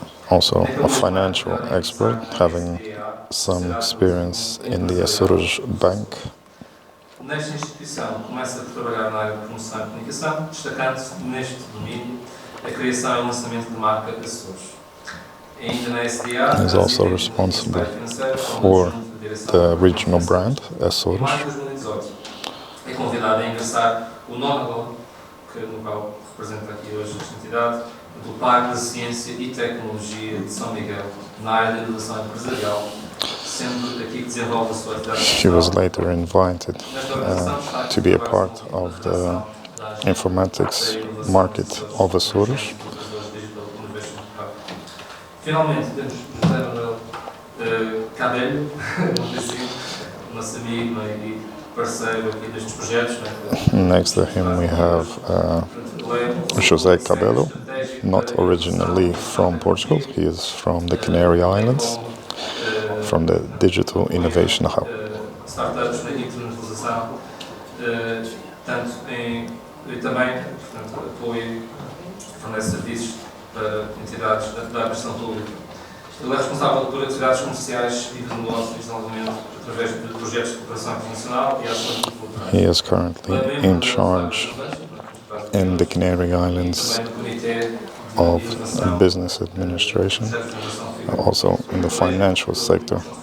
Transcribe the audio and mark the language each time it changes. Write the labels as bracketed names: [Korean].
[English] Also a financial expert, having some experience in the Açores Bank. [Portuguese] Nesta instituição, começa a trabalhar na área de promoção e comunicação, destacando-se neste domínio a criação e lançamento de marca Açores. Ainda na SDA, [English] He is also responsible for the regional brand Açores. [Portuguese] Em maio de 2018, é convidado a ingressar o nono no qual representa aqui hoje esta entidade, do Parque de Ciência e Tecnologia de São Miguel, na área da inovação empresarial, sendo aqui que desenvolve a sua atividade. [English] He was later invited to be a part of the informatics market of Açores. [Portuguese] Finalmente, temos José Manuel Cabello, nosso amigo e parceiro aqui destes projetos. [English] Next to him we have José Cabello, not originally from Portugal. He is from the Canary Islands, from the Digital Innovation Hub. [Portuguese] Startups na internacionalização, tanto e também, portanto, apoio, fornece serviços para entidades da administração pública. Ele é responsável por atividades comerciais e de negócios e desenvolvimento através de projetos de cooperação internacional e ações culturais. [English] He is currently in charge in the Canary Islands of business administration, also in the financial sector.